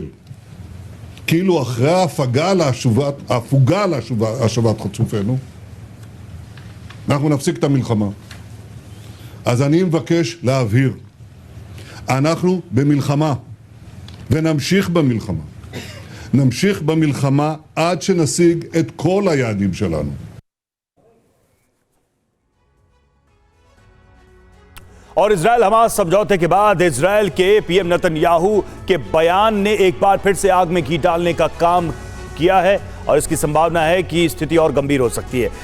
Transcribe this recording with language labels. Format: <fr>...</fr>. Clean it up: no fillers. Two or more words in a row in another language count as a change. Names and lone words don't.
<he>כאילו אחרי ההפוגה להשבת חטופינו, אנחנו נפסיק את המלחמה. אז אני מבקש להבהיר, אנחנו במלחמה, ונמשיך במלחמה. נמשיך במלחמה עד שנשיג את כל היעדים שלנו.</he> <hi>और इजरायल हमास समझौते के बाद इजरायल के पीएम नेतन्याहू के बयान ने एक बार फिर से आग में घी डालने का काम किया है और इसकी संभावना है कि स्थिति और गंभीर हो सकती है।</hi>